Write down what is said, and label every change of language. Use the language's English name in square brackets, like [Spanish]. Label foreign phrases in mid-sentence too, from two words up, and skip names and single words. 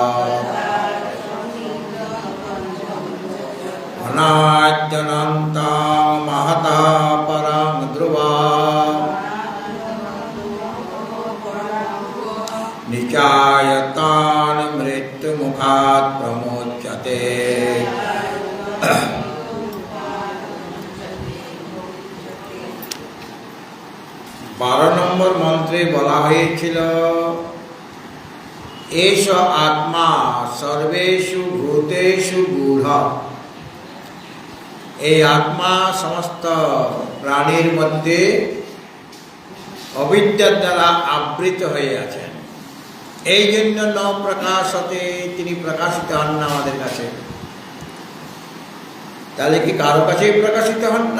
[Sanskrit] अनाद्यनन्तं महतः परं ध्रुवा निचायतान् मृत्युमुखात् प्रमोच्यते। [Bangla] 12 নম্বর মন্ত্রে বলা হয়েছিল [Sanskrit] एष आत्मा सर्वेषु भूतेषु गूढ़। [Bangla] এই আত্মা সমস্ত প্রাণীর মধ্যে অবিদ্যার দ্বারা আবৃত হয়ে আছেন। এই জন্য [Sanskrit] ন প্রকাশতে, [Bangla] তিনি প্রকাশিত হন না আমাদের কাছে। তাহলে কি কারো কাছেই প্রকাশিত হন না?